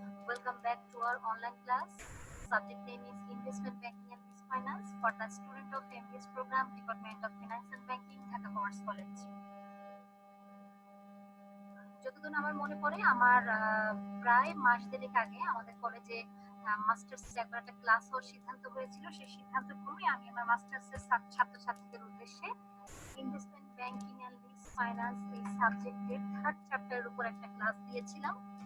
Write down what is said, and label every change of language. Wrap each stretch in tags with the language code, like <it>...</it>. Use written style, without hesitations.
<en>Welcome back to our online class. Subject name is Investment Banking and Business Finance for the student of MBS program, Department of Finance and Banking, Dhaka Commerce College.</en> <bn>যতদিন আমার মনে পড়ে, আমার প্রায় মাস দেড়েক আগে আমাদের কলেজে মাস্টার্স একবার একটা ক্লাস হওয়ার সিদ্ধান্ত হয়েছিল। সেই সিদ্ধান্ত ক্রমে আমি আমার মাস্টার্সের ছাত্রছাত্রীদের উদ্দেশ্যে investment banking and business finance এই সাবজেক্টের 3rd চ্যাপ্টারের উপর একটা ক্লাস দিয়েছিলাম।</bn>